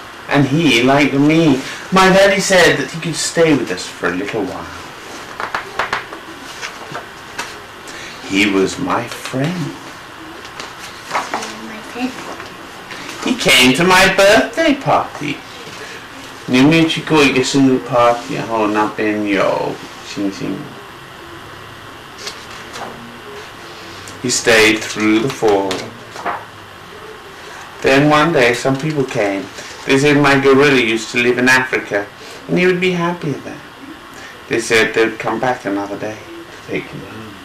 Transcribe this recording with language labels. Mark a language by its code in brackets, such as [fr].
[en] And he liked me. My daddy said that he could stay with us for a little while. He was my friend. He came to my birthday party. [zh] 你有没有去过一个生日 party， 然后那边有星星？ [en] He stayed through the fall. Then one day some people came. They said my gorilla used to live in Africa and he would be happier there. They said they would come back another day to take him home.